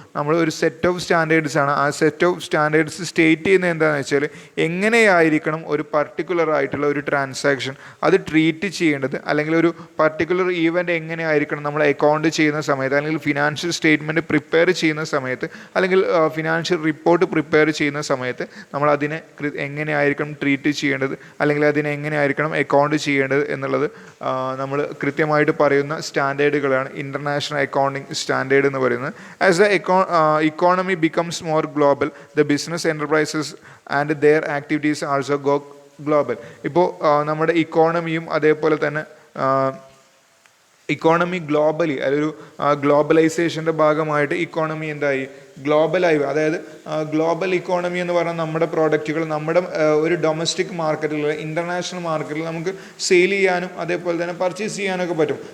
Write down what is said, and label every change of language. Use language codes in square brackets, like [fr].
[ml] നമ്മൾ ഒരു set of standards ആണ്. ആ സെറ്റ് ഓഫ് സ്റ്റാൻഡേർഡ്സ് സ്റ്റേറ്റ് ചെയ്യുന്നത് എന്താണെന്ന് വെച്ചാൽ എങ്ങനെയായിരിക്കണം ഒരു പർട്ടിക്കുലർ ആയിട്ടുള്ള ഒരു ട്രാൻസാക്ഷൻ അത് ട്രീറ്റ് ചെയ്യേണ്ടത്, അല്ലെങ്കിൽ ഒരു പർട്ടിക്കുലർ ഈവൻ്റ് എങ്ങനെയായിരിക്കണം നമ്മൾ അക്കൗണ്ട് ചെയ്യുന്ന സമയത്ത്, അല്ലെങ്കിൽ ഫിനാൻഷ്യൽ സ്റ്റേറ്റ്മെൻറ്റ് പ്രിപ്പയർ ചെയ്യുന്ന സമയത്ത്, അല്ലെങ്കിൽ ഫിനാൻഷ്യൽ റിപ്പോർട്ട് പ്രിപ്പയർ ചെയ്യുന്ന സമയത്ത് നമ്മൾ അതിനെ എങ്ങനെയായിരിക്കണം ട്രീറ്റ് ചെയ്യേണ്ടത്, അല്ലെങ്കിൽ അതിനെ എങ്ങനെയായിരിക്കണം അക്കൗണ്ട് ചെയ്യേണ്ടത് എന്നുള്ളത് നമ്മൾ കൃത്യമായിട്ട് പറയുന്ന സ്റ്റാൻഡേർഡുകളാണ് ഇൻ്റർനാഷണൽ അക്കൗണ്ടിങ് സ്റ്റാൻഡേർഡ് എന്ന് പറയുന്നത്. [en] As the economy becomes more global, the business enterprises and their activities also go global. [ml] ഇപ്പോൾ നമ്മുടെ ഇക്കോണമിയും അതേപോലെ തന്നെ ഇക്കോണമി ഗ്ലോബലി, അതൊരു ഗ്ലോബലൈസേഷൻ്റെ ഭാഗമായിട്ട് ഇക്കോണമി എന്തായി, ഗ്ലോബലായി. അതായത് ഗ്ലോബൽ ഇക്കോണമി എന്ന് പറഞ്ഞാൽ നമ്മുടെ പ്രോഡക്റ്റുകൾ നമ്മുടെ ഒരു ഡൊമസ്റ്റിക് മാർക്കറ്റിൽ, ഇൻ്റർനാഷണൽ മാർക്കറ്റിൽ നമുക്ക് സെയിൽ ചെയ്യാനും അതേപോലെ തന്നെ പർച്ചേസ് ചെയ്യാനൊക്കെ പറ്റും.